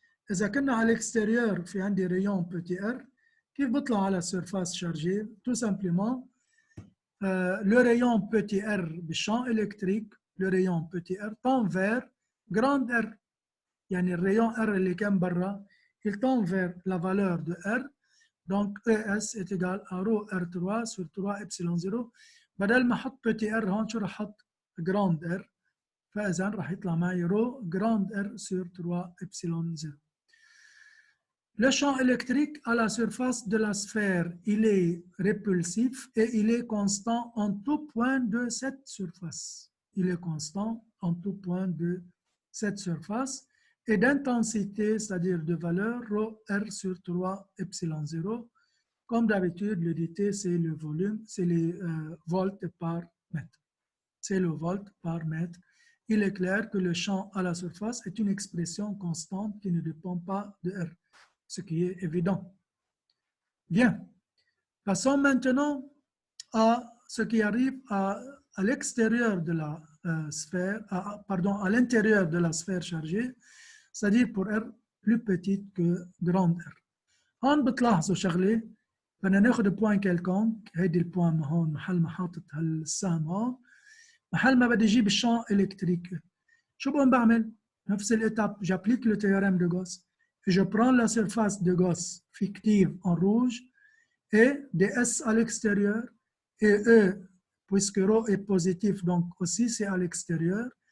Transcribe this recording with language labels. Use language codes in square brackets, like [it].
[ar] إذا كنا على الاكستيريور في عندي ريون بتي ار، كيف بطلع على السيرفاس شارجي؟ [fr] tout simplement le rayon petit r [ar] بالchamp électrique, [fr] le rayon petit r tend vers grande R. [ar] يعني الريون R اللي كان برا [fr] il tend vers la valeur de R. Donc ES est égal à rho R3 sur 3 epsilon 0. [ar] بدل ما احط petit r هون شو رح احط grande R. فإذا رح يطلع معي rho grande R sur 3 epsilon 0. [fr] Le champ électrique à la surface de la sphère, il est répulsif et il est constant en tout point de cette surface. Il est constant en tout point de cette surface et d'intensité, c'est-à-dire de valeur, rho R sur 3 epsilon 0. Comme d'habitude, le dt, c'est le volume, c'est les volts par mètre. C'est le volt par mètre. Il est clair que le champ à la surface est une expression constante qui ne dépend pas de R, ce qui est évident. Bien. Passons maintenant à ce qui arrive à l'extérieur de la sphère, à l'intérieur de la sphère chargée, c'est-à-dire pour R plus petite que grande R. [ar] هون بتلاحظوا شغله، بدنا ناخذ بوين كيلكونك، هيدي البوين هون محل ما حاطط هالسهم هون، محل ما بدي اجيب الشامp électrique. شو بقوم بعمل؟ [fr] نفس l'étape, j'applique le théorème de Gauss et je prends la surface de Gauss fictive en rouge et ds à l'extérieur et E, puisque ρ est positif, donc aussi c'est à l'extérieur.